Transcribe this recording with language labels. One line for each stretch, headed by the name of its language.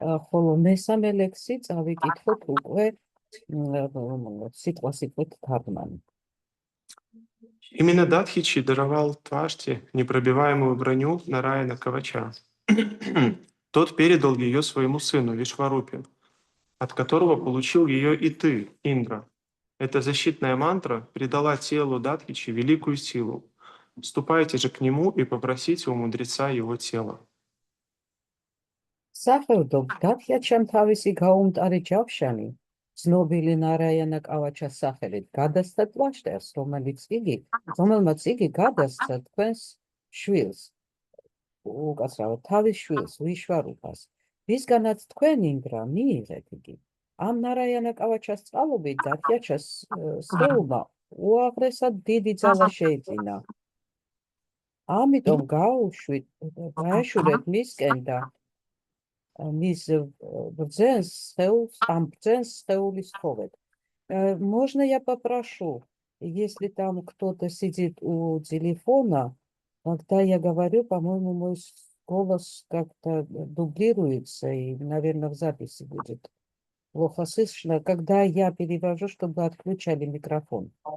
Georgian: ხოლო მესამე ლექსი წავიკითხოთ უკვე სიტყვასიტყვით თარგმანი.
Russian: Именно Датхичи даровал Тваште непробиваемую броню Нараяна Кавача. Тот передал ее своему сыну Вишварупе, от которого получил ее и ты, Индра. Эта защитная мантра придала телу Датхичи великую силу. Ступайте же к нему и попросите у мудреца его тела.
Georgian: სახელდო დათიაჩამ თავისი გაუმტარი ჯავშანი ცნობილი ნარაიანა კავაჩას სახელით გადასცა ტვაშტერს, რომელმაც იგი გადასცა თქვენს შვილს, უკაცრავად თავის შვილს, ვიშვარუპას, ვისგანაც თქვენ ინდრა მიიღეთ იგი. ამ ნარაიანა კავაჩას წყალობით დათიაჩას სხეულმა უაღრესად დიდი ძალა შეიძინა. ამიტომ გაეშურეთ მისკენ და мисс бრძენს схеуლის тховет.
Russian: Можно я попрошу, если там кто-то сидит у телефона, когда я говорю, по-моему, мой голос как-то дублируется, и, наверное, в записи будет плохо слышно, когда я перевожу, чтобы отключали микрофон.